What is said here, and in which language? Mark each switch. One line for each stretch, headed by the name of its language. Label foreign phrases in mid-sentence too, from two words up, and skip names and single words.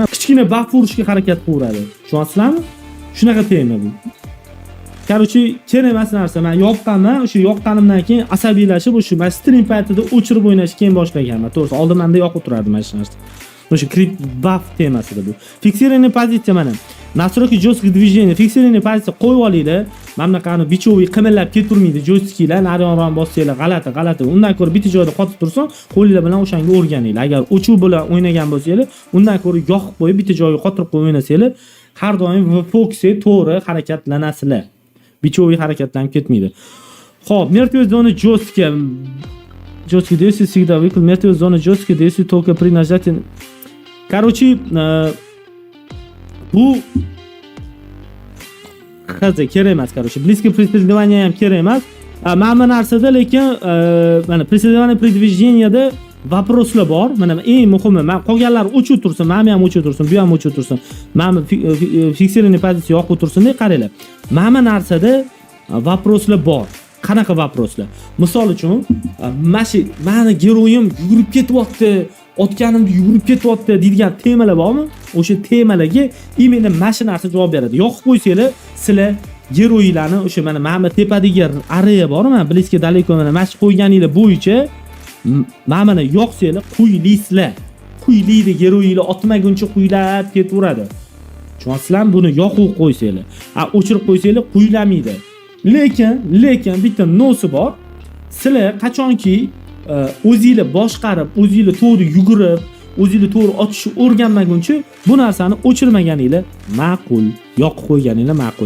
Uzbek: Kichkina buff urishga harakat qilaveradi. Tushunasizlarmi? Shunaqa tema bu. Короче, kerak emas narsa. Men yoqqanman, o'sha yoqqanimdan keyin asabiylashib, o'sha men stream paytida o'chirib o'ynashni keyin boshlaganman. To'g'risi, oldin menda yoqib turardi mana shu narsa. O'sha creep buff temasida bu. Fiksirованная pozitsiya mana.
Russian: Настройки жестких движений.
Uzbek: Fiksirованная pozitsiya qo'yib olinglar. Mana bunaqani bichoviy qimillab keturmaydi joystiklar, naryon bossanglar g'alati. Undan ko'ra bitta joyda qotib tursin, qo'linglar bilan o'shanga o'rganinglar. Agar o'chuv bilan o'ynagan bo'lsanglar, undan ko'ra yoqib qo'yib bitta joyga qotirib qo'yib o'ynasanglar, har doim fokusga to'g'ri harakatlanasizlar. Bichoviy harakatlanib ketmaydi. Xo'p,
Russian: мертвая зона жесткая. Жесткий действие всегда выкл. Мертвая зона жесткая действие только при нажатии. Короче,
Uzbek: bu hozir kerak emas, короче.
Russian: Близкое преследование
Uzbek: ham kerak emas. Mana bu narsada lekin mana
Russian: преследование при движенияda
Uzbek: vопроslar bor. Mana eng muhimi, men qolganlar o'chib tursin, mana ham o'chib tursin, bu ham o'chib tursin. Mana fiksirованная pozitsiya yoqib tursin deb qaranglar. Mana narsada vопроslar bor. Qanaqa vопроslar? Misol uchun, mani geroyim yugurib ketyapti, otganimda yugurib ketyapti deydigan temalar bormi? O'sha temalarga именно mana shu narsa javob beradi. Yoqib qo'ysanglar, sizlar geroylarni o'sha mana tepadagi area bormi? Mana
Russian: близко далеко
Uzbek: mana shu qo'yganinglar bo'yicha mana yoqsanglar quyliysizlar. Quylaydi, geroylar otmaguncha quylab ketaveradi. Tushunasizlarmi? Buni yoqib qo'ysanglar. O'chirib qo'ysanglar quylamaydi. Lekin bitta nosi bor. Sizlar qachonki o'zingizlar boshqarib, o'zingizlar to'g'ri yugurib, o'zingizlar to'g'ri otishni o'rganmaguncha bu narsani o'chirmaganinglar ma'qul, yoqib qo'yganinglar ma'qul.